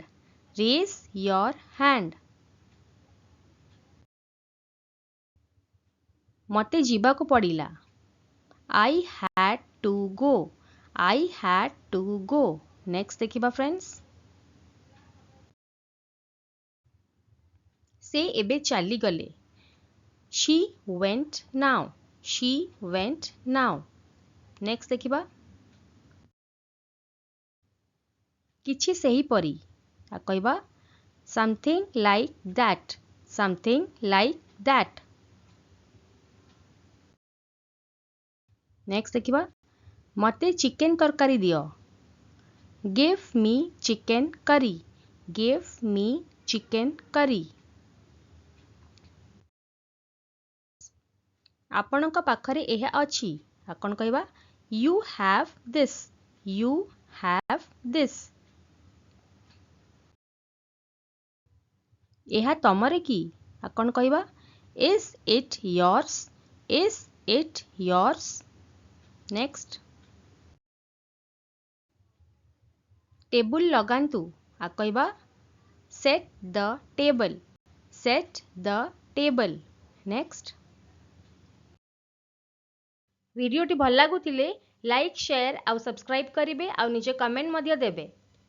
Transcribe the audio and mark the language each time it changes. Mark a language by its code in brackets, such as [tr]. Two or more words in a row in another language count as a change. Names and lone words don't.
[en] Raise your hand. [or] ମୋତେ ଯିବାକୁ ପଡ଼ିଲା [en] I had to go. I had to go. [or] ନେକ୍ସଟ ଦେଖିବା ଫ୍ରେଣ୍ଡସ୍ ସେ ଏବେ ଚାଲିଗଲେ [en] she went now. She went now. [or] ନେକ୍ସଟ ଦେଖିବା କିଛି ସେହିପରି କହିବା [en] something like that. Something like that. [or] ନେକ୍ସଟ ଦେଖିବା ମୋତେ ଚିକେନ ତରକାରୀ ଦିଅ [en] give me chicken curry. Give me chicken curry. [or] ଆପଣଙ୍କ ପାଖରେ ଏହା ଅଛି ଆପଣ କହିବା [en] you have this. You have this. [or] ଏହା ତମର କି ଆପଣ କହିବା [en] is it yours. Is it yours. [or] ନେକ୍ସଟ ଟେବୁଲ ଲଗାନ୍ତୁ କହିବା [en] set the table. Set the table. [or] ନେକ୍ସଟ ଭିଡ଼ିଓଟି ଭଲ ଲାଗୁଥିଲେ [en] like share [or] ଆଉ ସବସ୍କ୍ରାଇବ୍ କରିବେ ଆଉ ନିଜ କମେଣ୍ଟ ମଧ୍ୟ ଦେବେ